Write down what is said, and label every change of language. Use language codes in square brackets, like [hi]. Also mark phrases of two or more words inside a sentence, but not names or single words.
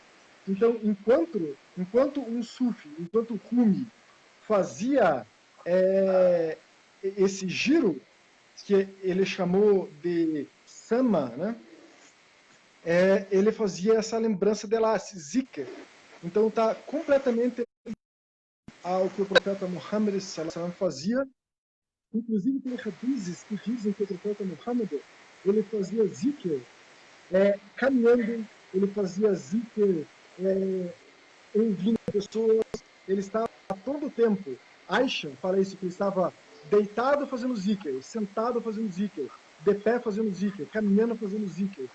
[pt] Então, enquanto um Sufi, enquanto Rumi fazia esse giro, que ele chamou de Sama, né? ele fazia essa lembrança dela, esse zikr. Então está completamente ao que o profeta Muhammad [ar] صلى الله عليه وسلم [pt] fazia. Inclusive tem hadizes que dizem que o profeta Muhammad ele fazia zikr caminhando, ele fazia zikr ouvindo pessoas, ele estava a todo tempo. Aisha fala isso, que ele estava deitado fazendo zikr, sentado fazendo zikr, de pé fazendo zikr, caminhando fazendo zikr.